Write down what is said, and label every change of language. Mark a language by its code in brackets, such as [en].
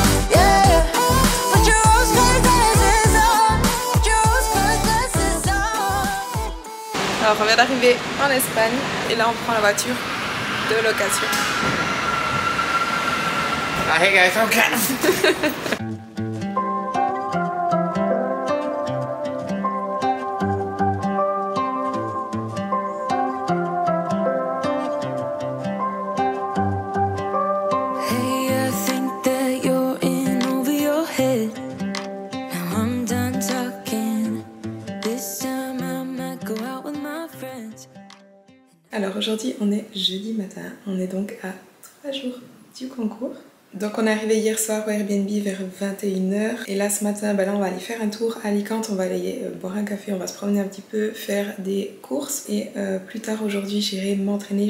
[en] Yeah, put your rose-colored glasses on. Put your rose-colored glasses on. [fr] Alors, on vient d'arriver en Espagne et là, on prend la voiture de location. [en] Hey guys, okay. Hey, I think that you're in over your head. Now I'm done talking. This time I might go out with my friends. [fr] Alors aujourd'hui on est jeudi matin, on est donc à 3 jours du concours. Donc on est arrivé hier soir au Airbnb vers 21h et là ce matin là on va aller faire un tour à Alicante, on va aller boire un café, on va se promener un petit peu, faire des courses et plus tard aujourd'hui j'irai m'entraîner.